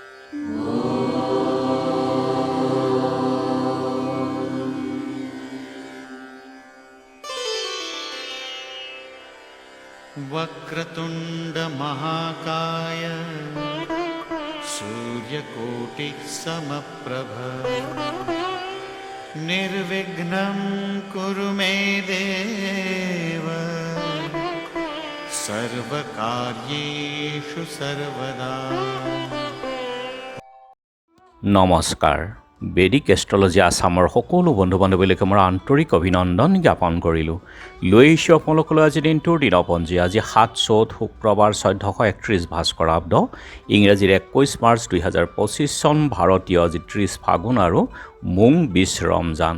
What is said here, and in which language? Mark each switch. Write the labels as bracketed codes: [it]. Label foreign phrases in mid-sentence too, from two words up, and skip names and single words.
[sa] वक्रतुंड महाकाय सूर्यकोटि समप्रभ निर्विघ्नं कुरु मे देव सर्वकार्येषु सर्वदा। [as] নমস্কাৰ। বেদিক এষ্ট্ৰলজি আছামৰ সকলো বন্ধু বান্ধৱীলৈকে মোৰ আন্তৰিক অভিনন্দন জ্ঞাপন কৰিলোঁ। লৈ আহিছোঁ আপোনালোকলৈ আজি দিনটোৰ দিনপঞ্জী। আজি ৭ চ'ত শুক্ৰবাৰ ১৪৩১ ভাস্কৰাব্দ, ইংৰাজীৰ ২১ মাৰ্চ ২০২৫ চন, ভাৰতীয় আজি ৩০ ফাগুন আৰু মোং ২০ ৰমজান।